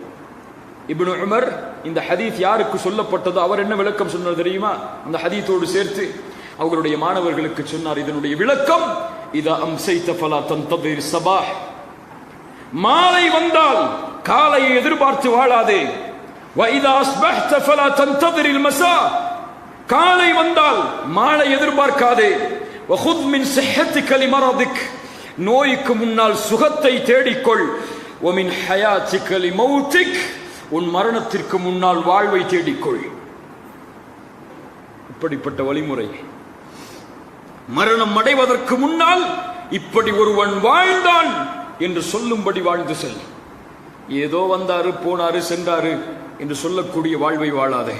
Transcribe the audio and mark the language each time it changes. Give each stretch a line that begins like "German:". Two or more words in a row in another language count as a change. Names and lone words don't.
Tamil: இப்னு உமர் இந்த ஹதீஸ் யாருக்கு சொல்லப்பட்டதோ அவர் என்ன விளக்கம் சொன்னார் தெரியுமா? அந்த ஹதீஸோடு சேர்த்து அவர்களுடைய மாணவர்களுக்கு சொன்னார், இதனுடைய விளக்கம்,
Arabic: إذا أمسيت فلا تنتظر صباح,
Tamil: மாலை வந்தால் காலையை எதிர்பார்த்து வாழாதே.
Arabic: وَإِذَا أَصْبَحْتَ فَلَا تَنْتَظِرِ الْمَسَاءَ,
Tamil: காலை வந்தால் மாலை எதிர்பார்க்காதே.
Arabic: وَخُذْ مِنْ صِحَّتِكَ لِمَرَضِكَ,
Tamil: நோய்க்கு முன்னால் சுகத்தை தேடிக்கொள்.
Arabic: وَمِنْ حَيَاتِكَ لِمَوْتِكَ,
Tamil: உன் மரணத்திற்கு முன்னால் வாழ்வை தேடிக்கொள். இப்படிப்பட்ட வழிமுறை. மரணம் அடைவதற்கு முன்னால் இப்படி ஒருவன் வாழ்ந்தான் என்று சொல்லும்படி வாழ்ந்து செல். ஏதோ வந்தாரு போனாரு சென்றாரு என்று சொல்லக்கூடிய வாழ்வை வாழாதே.